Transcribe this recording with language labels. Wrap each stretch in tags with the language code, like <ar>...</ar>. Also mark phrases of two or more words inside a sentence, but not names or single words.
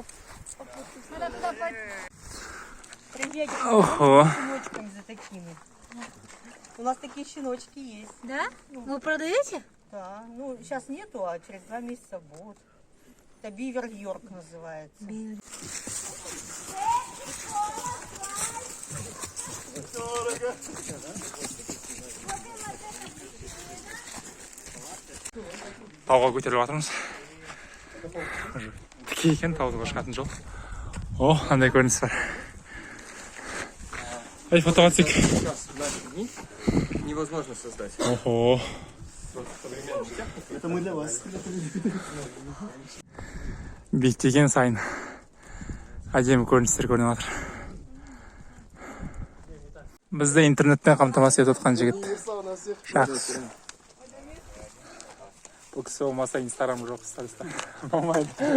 <ru>Надо туда Приедем Ого. с щеночками за такими. У нас такие щеночки есть. Да? Вы продаете? Да. Ну, сейчас нету, а через 2 месяца будут. Это Бивер Йорк называется.</ru> <kk>Тауға көтеріліп жатырмыз. Тіке екен, таудың шығатын жол. О, қандай көрініс бар. Ай, фотоға түсейік.</kk> <ru>Сейчас, в наши дни невозможно создать. Охо. Это мы для вас.</ru> <kk>Биіктеген сайын әдемі көріністер көрініп жатыр. Бізді интернеттен қамтамасыз етіп отқан жігіт. Жақсы. Бұл кісі болмаса инстаграм жоқ, сториста болмайды.</kk>